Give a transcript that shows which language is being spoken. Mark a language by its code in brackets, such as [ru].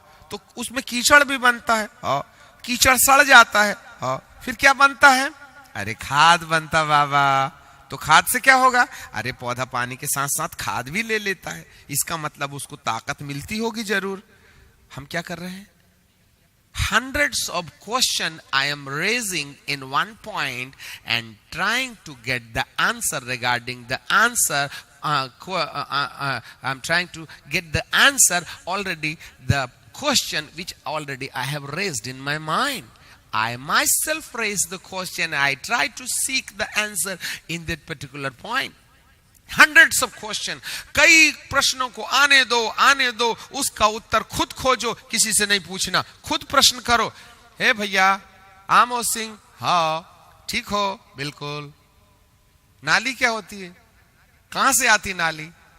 [hi] तो उसमें कीचड़ भी बनता है। कीचड़ सड़ जाता है। फिर क्या बनता है? अरे खाद बनता बाबा। तो खाद से क्या होगा? अरे पौधा पानी के साथ साथ खाद भी ले लेता है। इसका मतलब उसको ताकत मिलती होगी जरूर। हम क्या कर रहे हैं? [en] hundreds of questions I am raising in one point and trying to get the answer regarding the answer. I'm trying to get the answer already, the question which already I have raised in my mind. I myself raised the question. I try to seek the answer in that particular point. Hundreds of questions. [hi] कई प्रश्नों को आने दो, उसका उत्तर खुद खोजो, किसी से नहीं पूछना, खुद प्रश्न करो. हे भैया, आमो सिंह, हाँ ठीक हो, बिल्कुल. नाली क्या होती है? कहां से आती नाली?